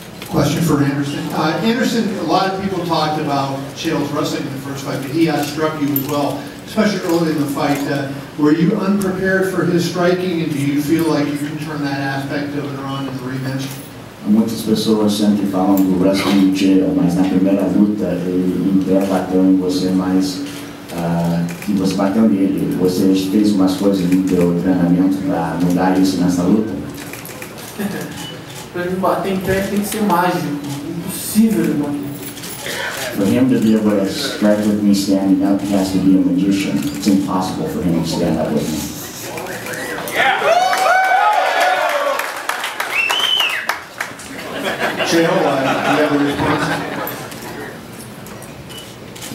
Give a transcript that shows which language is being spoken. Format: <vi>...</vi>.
<en>Question for Anderson. Anderson, a lot of people talked about Chael's wrestling in the first fight, but he outstruck you as well, especially early in the fight. Were you unprepared for his striking, and do you feel like you can turn that aspect of it on in the rematch?</en> <pt>Muitas pessoas sempre falam do wrestling do Chael, mas na primeira luta ele bateu em você mais que você bateu nele. Você fez umas coisas no teu treinamento para mudar isso nessa luta? Para ele bater em pé tem que ser mágico, impossível ele bater.</pt> <en>For him to be able to strike with me standing up, he has to be a magician. It's impossible for him to stand up with me. Chael, do you have a response?</en>